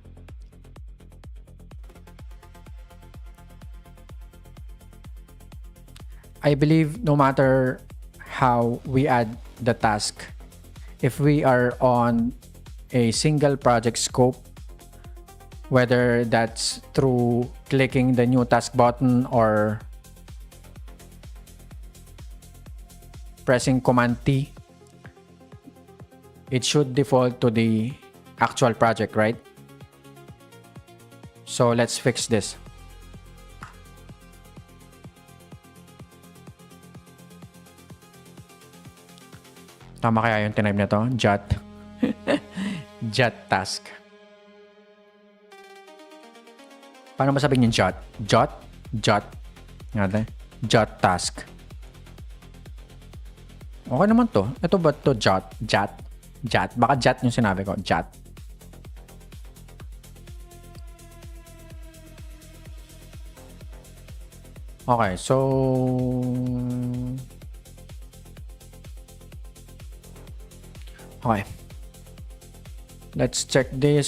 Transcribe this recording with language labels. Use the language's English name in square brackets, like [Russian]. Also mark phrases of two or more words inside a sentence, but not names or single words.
[English] I believe no matter how we add the task, if we are on a single project scope, whether that's through clicking the new task button or pressing Command T, it should default to the actual project, right? So let's fix this. [Filipino] Tama kaya yung tinype na to? [English] Jot. Jot task. [Filipino] Paano masabihin yung [English] jot? Jot? Jot. [Filipino] Nga [English] jot task. [Filipino] Okay naman to. Ito ba to jot? Jot. Jot. Baka jot yung sinabi ko. Jot. [English] Okay, so okay. Let's check this.